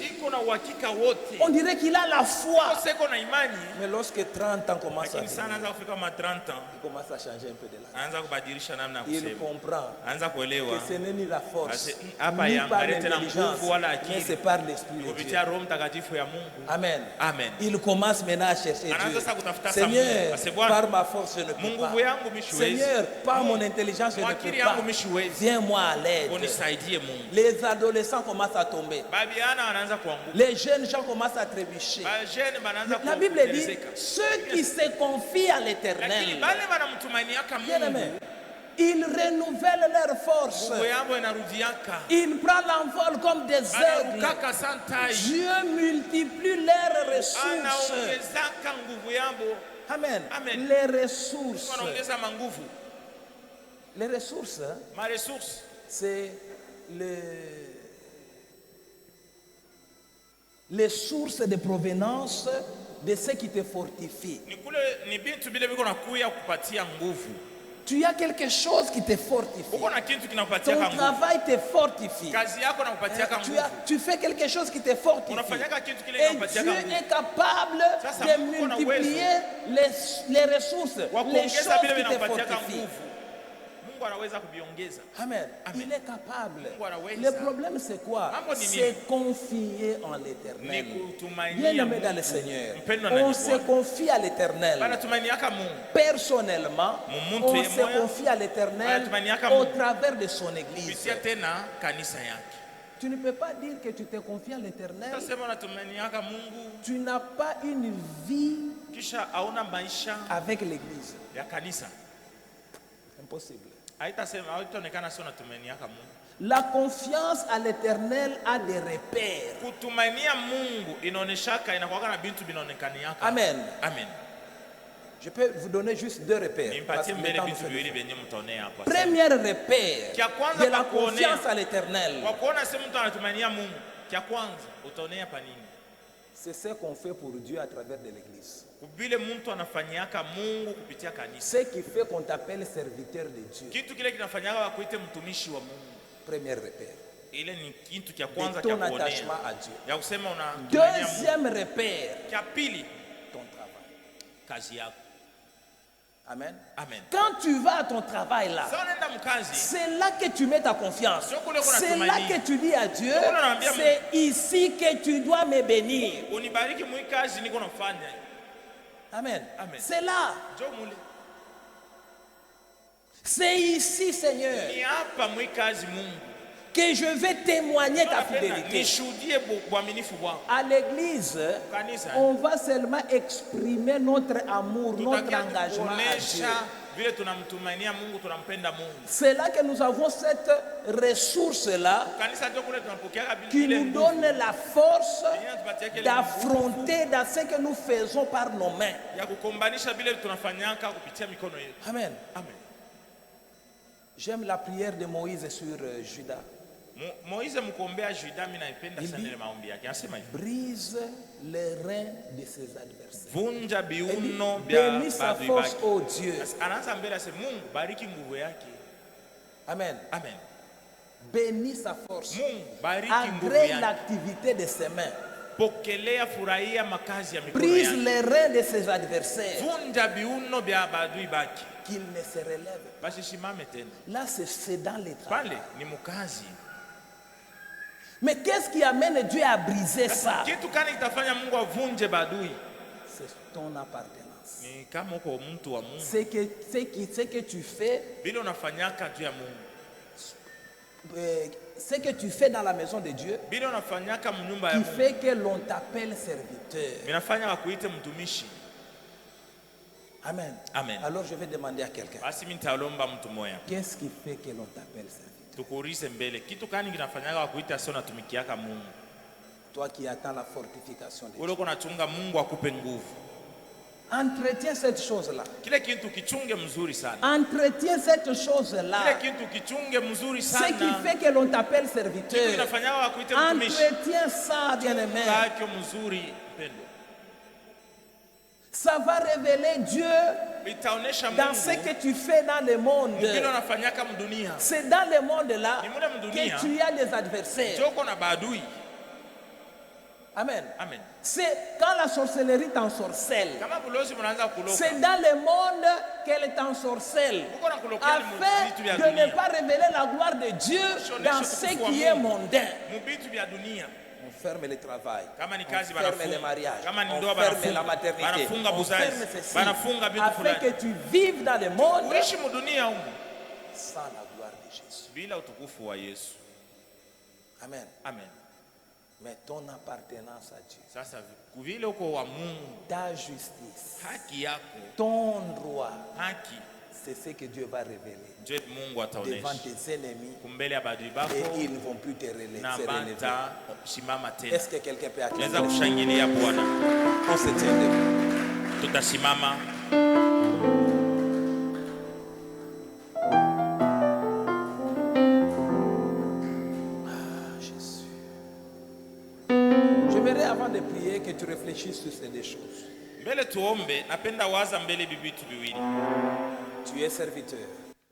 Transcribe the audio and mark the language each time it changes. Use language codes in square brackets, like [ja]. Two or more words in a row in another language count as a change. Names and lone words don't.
[sw] Iko na uhakika wote. [fr] On dirait qu'il a la foi. [sw] Kose iko na imani. [fr] Mais lorsque 30 ans commence à [sw] Lakini sana [fr] venir, [sw] anza kufika ma 30 ans. [fr] il commence à changer un peu de la [sw] Anza kubadilisha namna ya [fr] Il [sw] kusema. [fr] comprend [sw] Anza kuelewa. [fr] que ce n'est ni la force, [sw] Ase- hapa ni ya [fr] par [sw] mbarete na [fr] l'intelligence, [sw] nguvu wala [fr] mais [sw] akili. [fr] c'est par l'Esprit de Dieu. [sw] Kupitia Roho Mtakatifu ya Mungu. Amen. Amen. [fr] Il commence maintenant à chercher [sw] Anaanza [fr] Dieu. [sw] sasa kutafuta sa [fr] Seigneur, [sw] Mungu. Ase, Bwana, [fr] par ma force, je ne peux [sw] Mungu [fr] pas. [sw] yangu mimi siwezi. [fr] Seigneur, par mon intelligence, je ne [sw] Mwakili [fr] peux pas. [sw] yangu mimi siwezi. [fr] Viens-moi à l'aide. [sw] Unisaidie Mungu. [fr] Les adolescents commencent à tomber. [sw] Babiana wanaanza kuanguka. [fr] Les jeunes gens commencent à trébucher. [sw] Bajene banaanza [fr] La Bible dit, [sw] kutelezeka. [fr] ceux qui se confient à [sw] Lakini [fr] l'éternel, [sw] bale banamtumainiaka [fr] bien aimé, [sw] Mungu. [fr] ils renouvellent leur force. [sw] Nguvu yabo inarudiaka. [fr] Ils prennent l'envol comme des aigles. [sw] Banarukaka santai. [fr] Dieu multiplie leurs ressources. [sw] Anaongezaka nguvu yabo. Amen. Amen. [fr] Les ressources. [sw] Wanaongeza manguvu. [fr] Les ressources, [sw] Ma ressource. [fr] c'est les sources de provenance de ce qui te fortifie. [sw] Ni kule ni vitu vile viko nakuya kupatia nguvu. [fr] Tu as quelque chose qui te fortifie. [sw] Uko na kitu kinakupatia [fr] Ton [sw] nguvu. [fr] travail te fortifie. [sw] Kazi yako nakupatia [fr] Tu, [sw] nguvu. [fr] tu fais quelque chose qui te fortifie. [sw] Unafanyaka kitu kile [fr] Et [sw] kinakupatia [fr] Dieu [sw] nguvu. [fr] est capable [sw] Sasa [fr] de [sw] Mungu ana [fr] multiplier les ressources, [sw] Wa [fr] les [sw] kuongeza [fr] choses [sw] vile [fr] qui te [sw] vinakupatia [fr] fortifient. [sw] nguvu. Mungu anaweza kuviongeza. Amen. Amen. [fr] Il est capable. [sw] Mungu anaweza. [fr] Le problème c'est quoi? [sw] Mambo ni nini? [fr] C'est confier en [sw] Ni [fr] l'éternel. [sw] kutumainia [fr] Bien-aimé dans le [sw] Mungu. [fr] Seigneur, [sw] Mpendwa ndani [fr] on [sw] ya [fr] se [sw] Bwana. [fr] confie à l'éternel. [sw] Banatumaniaka Mungu. [fr] Personnellement, [sw] Mumuntu [fr] on [sw] ye [fr] se [sw] moya. [fr] confie à l'éternel [sw] Banatumaniaka [fr] au [sw] Mungu. [fr] travers de son église. [sw] Kupitia tena kanisa yake. [fr] Tu ne peux pas dire que tu te confies à l'éternel. [sw] Tasema unatumaniaka Mungu [fr] Tu n'as pas une vie [sw] kisha hauna maisha [fr] avec l'église. [sw] ya kanisa. [fr] Impossible. [sw] Haitaonekana sio unatumaniaka Mungu. [fr] La confiance à l'éternel a des repères. [sw] Kutumainia Mungu inaoneshaka inakuwa na bintu binaonekaniaka. Amen. Amen. [fr] Je peux vous donner juste deux repères. parce [sw] Nimpatie [fr] que le [sw] mbele [fr] temps nous [sw] bintu [fr] fait [sw] viwili [fr] défaut. [sw] vyenye mtaonea hapa. [fr] Premier repère [sw] Kia kwanza [fr] de la [sw] pa kuonea. [fr] confiance à l'éternel, [sw] Kwa kuona sema mtu anatumania Mungu, kia kwanza utaonea pa nini? [fr] c'est ce qu'on fait pour Dieu à travers de l'église. [sw] Kubile mtu anafanyiaka Mungu kupitia kanisa. [fr] Ce qui fait qu'on t'appelle serviteur de Dieu. [sw] Kitu kile kinafanyaka wakuite mtumishi wa Mungu. [fr] Premier repère. [sw] Ile ni kitu kia [fr] De [sw] kwanza kia [fr] ton [sw] kuonea. [fr] attachement à Dieu. [sw] Ya kusema unatumania Mungu. [fr] Deuxième repère, [sw] Kia pili, [fr] ton travail. [sw] kazi yako. Amen. Amen. [fr] Quand tu vas à ton travail là, [sw] Sasa unaenda mkazi, [fr] c'est là que tu mets ta confiance. C'est là [sw] tumaini. [fr] que tu dis à Dieu, [sw] Ndio kule unaambia [fr] c'est ici que tu dois me bénir. [sw] unibariki mwikazi niko nafanya. Amen. Amen. [fr] C'est là. [sw] Njoo mule. [fr] C'est ici, Seigneur, [sw] Ni hapa mwikazi Mungu. [fr] que je vais témoigner ta fidélité. [sw] Nishuhudie uaminifu wako. [fr] À l'église, [sw] Kanisa. [fr] on va seulement exprimer notre amour, notre [sw] Tutakia [fr] engagement à Dieu. [sw] kuonesha vile tunamtumainia Mungu, tunampenda Mungu. [fr] C'est là que nous avons cette ressource-là [sw] Kanisa ndio kule tunapokea [fr] qui [sw] ile [fr] nous [sw] nguvu. [fr] donne la force [sw] Inatupatia kile [fr] d'affronter dans ce que nous faisons par nos mains. [sw] ya kukombanisha vile tunafanyaka kupitia mikono yetu. Amen. Amen. [fr] J'aime la prière de Moïse sur Judas. [sw] Moïse mkombea Juda, mimi naipenda sana ile maombi yake. Anasema hivi: [fr] Brise les reins de ses adversaires. [sw] vunja biuno vya [fr] Bénis sa [sw] badui [fr] force, [sw] bake. [fr] ô Dieu. [sw] Anaanza mbele asema Mungu bariki nguvu yake. Amen. Amen. [fr] Bénis sa force. [sw] Mungu bariki nguvu [fr] Agrée [sw] yake. [fr] l'activité de ses mains. [sw] Pokelea, furahia makazi ya mikono [fr] Brise [sw] yake. [fr] les reins de ses adversaires. [sw] Vunja biuno vya badui bake. [fr] Qu'il ne se relève. [sw] Basi simame tena. [fr] Là, c'est dans les travaux. [sw] Pale ni mkazi. [fr] Mais qu'est-ce qui amène Dieu à briser ça? [sw] Kitu gani kitafanya Mungu avunje badui? [fr] C'est ton appartenance. [sw] Ni kama uko mtu wa Mungu. [fr] Ce que tu fais, [sw] Vile unafanyaka juu ya Mungu. [fr] ce que tu fais dans la maison de Dieu, [sw] Vile unafanyaka mnyumba ya [fr] qui [sw] Mungu. [fr] fait que l'on t'appelle serviteur. [sw] Minafanya wakuite mtumishi. Amen. Amen. [fr] Alors je vais demander à quelqu'un, [sw] Basi mimi nitalomba mtu moya. [fr] qu'est-ce qui fait que l'on t'appelle serviteur? [sw] Tukuulize mbele. Kitu gani kinafanyaka wakuita sio natumikiaka Mungu? [fr] Toi qui attends la fortification de Dieu. [sw] Ule uko nachunga Mungu akupe nguvu. [fr] Entretiens cette chose-là. [sw] Kile kitu kichunge mzuri sana. [fr] Entretiens cette [sw] Kile [fr] chose-là. [sw] kitu kichunge mzuri [fr] Ce [sw] sana. [fr] qui fait que l'on t'appelle [sw] Kitu [fr] serviteur. [sw] kinafanyaka wakuite mtumishi. [fr] Entretiens ça, bien-aimé. [sw] Kake mzuri mpendo. [fr] Ça va révéler Dieu [sw] Itaonesha [fr] dans ce [sw] Mungu. [fr] que tu fais dans le monde. [sw] Vile unafanyaka mdunia. [fr] C'est dans le monde-là [sw] Ni mule mdunia. [fr] que tu as des adversaires. [sw] Joko na badui. Amen. Amen. [fr] C'est quand la sorcellerie t'ensorcelle. [sw] Kama bulozi mnaanza kuloka. [fr] C'est dans le monde qu'elle t'ensorcelle. [sw] Uko na kulokea [fr] Afin [sw] vitu vya [fr] de ne [sw] dunia. [fr] pas révéler la gloire de Dieu dans ce qui est mondain. [sw] Mubitu vya dunia. [fr] On ferme le travail. [sw] Kama ni [fr] On [sw] kazi [fr] ferme [sw] banafunga. [fr] les mariages. [sw] Kama ni [fr] On [sw] ndoa [fr] ferme [sw] banafunga. [fr] la maternité. [sw] Banafunga [fr] On [sw] buzazi. [fr] ferme ceci. [sw] Banafunga vitu [fr] Afin [sw] fulani. [fr] que tu vives dans le monde [sw] Uishi mudunia humu [fr] sans la gloire de Jésus. [sw] bila utukufu wa Yesu. Amen. Amen. [fr] Mais ton appartenance à Dieu, [sw] Sasa vile uko wa Mungu, [fr] ta justice, [sw] haki yako, [fr] ton droit, [sw] haki [fr] c'est ce que Dieu va révéler [sw] ndio Mungu [fr] devant [sw] ataonesha [fr] tes ennemis [sw] kumbele ya badui bako [fr] et ils ne vont plus te [sw] na [fr] relever. [sw] bata simama tena. [fr] Est-ce que quelqu'un peut acclamer? [sw] Naweza kushangilia Bwana. [fr] On se tient debout. [sw] Tutasimama. Jésus. [fr] J'aimerais avant de prier que tu réfléchisses sur ces deux choses. [sw] Mbele tuombe, napenda waza mbele bibitu biwili. [fr] Tu es serviteur.